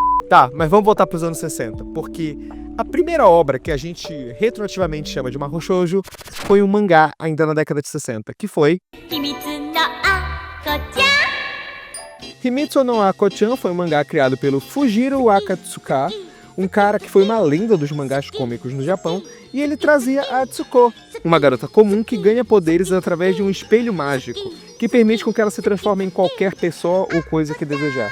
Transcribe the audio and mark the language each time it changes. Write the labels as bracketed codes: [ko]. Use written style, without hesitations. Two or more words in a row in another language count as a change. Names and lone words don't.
[pt] Tá, mas vamos voltar pros anos 60, porque a primeira obra que a gente retroativamente chama de [ja] 魔法少女 [pt] foi um mangá ainda na década de 60, que foi 秘密の赤ちゃん Himitsu no Ako-chan. Foi um mangá criado pelo Fujiro Akatsuka, um cara que foi uma lenda dos mangás cômicos no Japão, e ele trazia a Atsuko, uma garota comum que ganha poderes através de um espelho mágico, que permite com que ela se transforme em qualquer pessoa ou coisa que desejar.